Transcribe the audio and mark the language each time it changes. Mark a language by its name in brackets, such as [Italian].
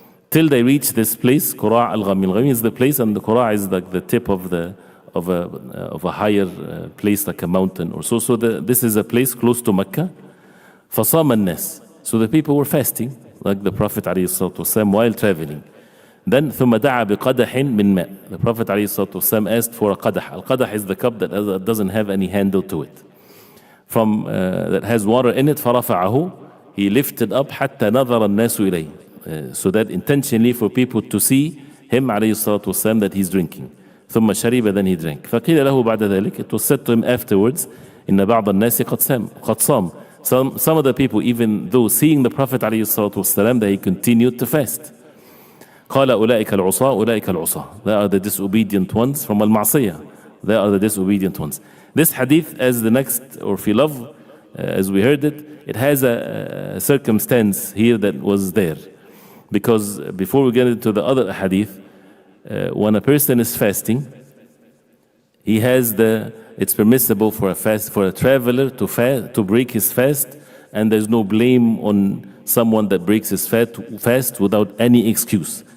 [English] Till they reached this place, Qura' al-Ghami. Al-Ghami is the place, and the Qura' is like the tip of a higher place, like a mountain or so. So this is a place close to Mecca. [Arabic] فصام الناس. [English] So the people were fasting, like the Prophet ﷺ while traveling. [Arabic] Then ثم دعا بقدح من ماء. [English] The Prophet ﷺ asked for a qadah. Al-qadah is the cup that doesn't have any handle to it. That has water in it. فرفعه. He lifted up [Arabic] حتى نظر الناس إليه. [English] So that intentionally for people to see him عليه الصلاة والسلام that he's drinking. [Arabic] ثم شرب, [English] then he drank. [Arabic] فقيل له بعد ذلك, [English] it was said to him afterwards, [Arabic] إن بعض الناس قد صام. [English] Some of the people, even though seeing the Prophet عليه الصلاة والسلام, they continued to fast. [Arabic] قال أولئك العصاة أولئك العصاة. [English] They are the disobedient ones from al-ma'siyah. They are the disobedient ones. This hadith, as the next, or fi love, as we heard it, it has a circumstance here that was there. Because before we get into the other hadith, when a person is fasting, he has it's permissible for a traveler to break his fast, and there's no blame on someone that breaks his fast without any excuse.